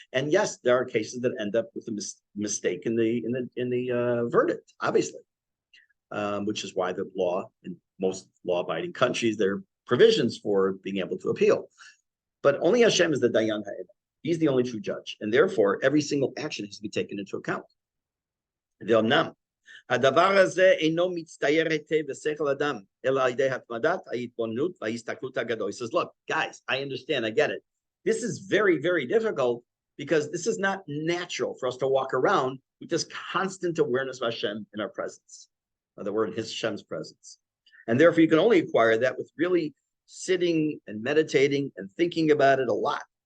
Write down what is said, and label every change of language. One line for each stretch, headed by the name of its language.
English: And yes, there are cases that end up with a mistake in the verdict, obviously, which is why the law, in most law-abiding countries, there are provisions for being able to appeal. But only Hashem is the Dayan Ha'emet. He's the only true judge. And therefore, every single action has to be taken into account.
Hebrew: ואומנם, הדבר הזה אינו מצטייר היטב בשכל אדם, אלא על ידי התמדת ההתבוננות וההסתכלות הגדול.
English: He says, look, guys, I understand, I get it. This is very, very difficult because this is not natural for us to walk around with this constant awareness of Hashem in our presence. The word in Hashem's presence. And therefore, you can only acquire that with really sitting and meditating and thinking about it a lot.